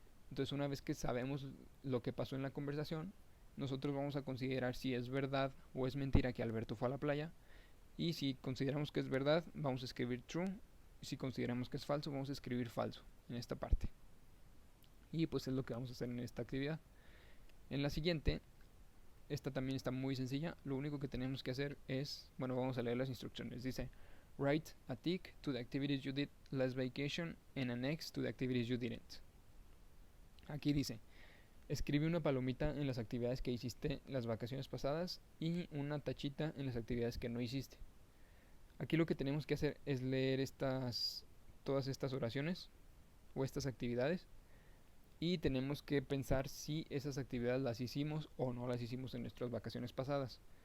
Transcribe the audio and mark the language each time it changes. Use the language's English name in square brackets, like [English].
[Spanish] Entonces una vez que sabemos lo que pasó en la conversación, nosotros vamos a considerar si es verdad o es mentira que Alberto fue a la playa, y si consideramos que es verdad vamos a escribir true, y si consideramos que es falso vamos a escribir falso en esta parte. Y pues es lo que vamos a hacer en esta actividad. En la siguiente, esta también está muy sencilla, lo único que tenemos que hacer es, bueno, vamos a leer las instrucciones. Dice, [English] write a tick to the activities you did last vacation and an X to the activities you didn't. [Spanish] Aquí dice, escribe una palomita en las actividades que hiciste las vacaciones pasadas y una tachita en las actividades que no hiciste. Aquí lo que tenemos que hacer es leer todas estas oraciones o estas actividades, y tenemos que pensar si esas actividades las hicimos o no las hicimos en nuestras vacaciones pasadas.